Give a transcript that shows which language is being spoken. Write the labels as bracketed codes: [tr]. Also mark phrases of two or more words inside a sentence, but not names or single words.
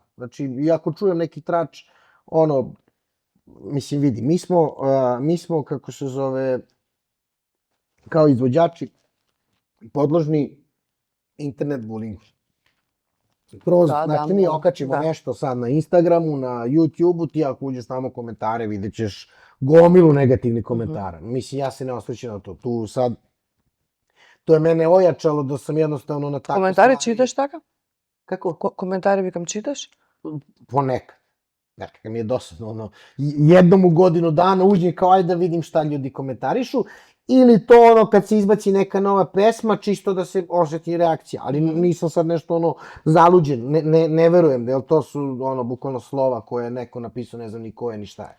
[sr] Znači, i ako čujem neki trač, mislim, vidi, mi smo, kako se zove, kao izvođači, podložni internet bulingu. Znači, mi okačimo nešto sad na Instagramu, na YouTubeu, ti ako uđeš tamo komentare, vidjet ćeš gomilu negativnih komentara. Mislim, ja se ne osvrćem na to. Tu sad, to je mene ojačalo da sam jednostavno na tako [mk] Коментари читаш така? [sr] Kako? [mk] Коментари викам читаш? [sr] Ponekad. Nekako mi je dosadno, jednom u godinu dana uđem kao ajde da vidim šta ljudi komentarišu, ili to kad se izbaci neka nova pesma, čisto da se osjeti reakcija, ali nisam sad nešto zaluđen, ne verujem, jer to su bukvalno slova koje je neko napisao, ne znam ni ko je, ni šta je.